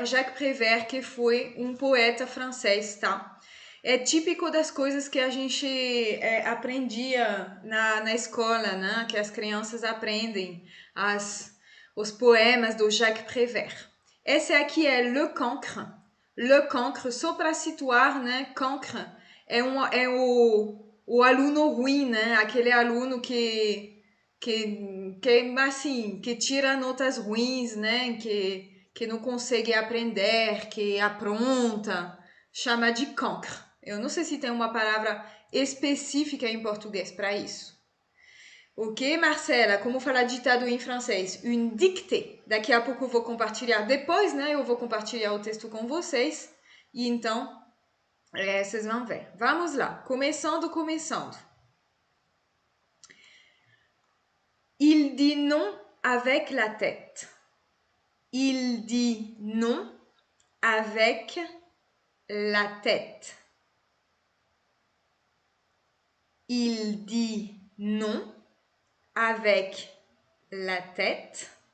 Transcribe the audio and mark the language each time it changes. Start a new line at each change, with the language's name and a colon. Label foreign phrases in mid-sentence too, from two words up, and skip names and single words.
Portuguese: Jacques Prévert, que foi um poeta francês, tá? É típico das coisas que a gente aprendia na escola, né? Que as crianças aprendem, os poemas do Jacques Prévert. Esse aqui é
French: le cancre. Le cancre,
Portuguese: só para situar, né? Cancre é o aluno ruim, né? Aquele aluno assim, que tira notas ruins, né? Que não consegue aprender, que apronta. Chama de cancre. Eu não sei se tem uma palavra específica em português para isso. Ok, Marcela? Como falar ditado em francês?
French: Une dictée.
Portuguese: Daqui a pouco eu vou compartilhar depois, né? Eu vou compartilhar o texto com vocês. E então, vocês vão ver. Vamos lá. Começando.
French: Il dit non avec la tête. Il dit non avec la tête. Il dit non avec la tête.